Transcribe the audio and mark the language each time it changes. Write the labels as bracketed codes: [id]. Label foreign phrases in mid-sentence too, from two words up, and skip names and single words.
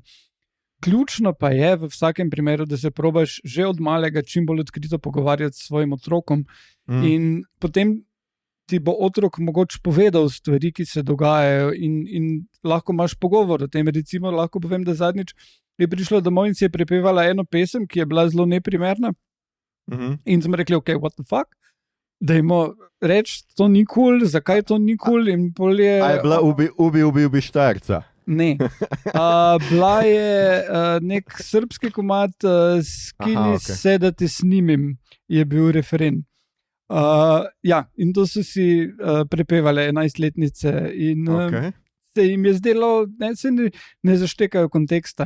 [sl] Ključno pa je v vsakem primeru, da se probaš že od malega čim bolj odkrito pogovarjati s svojim otrokom in potem ti bo otrok mogoče povedal stvari, ki se dogajajo in lahko imaš pogovor o tem. Recimo, lahko povem, da zadnjič je prišla domov in si je prepevala eno pesem, ki je bila zelo neprimerna in smo rekli, [en] ok, what the fuck? [sl] Dajmo reči, to ni cool, zakaj to ni cool in bolje... A je bila ubi Štajerca? Ne. Bila je nek srbski komad, [sr] skini se, da te snimim, [sl] je bil referen. In to so si prepevale 11-letnice in se jim je zdelo, se ne zaštekajo konteksta.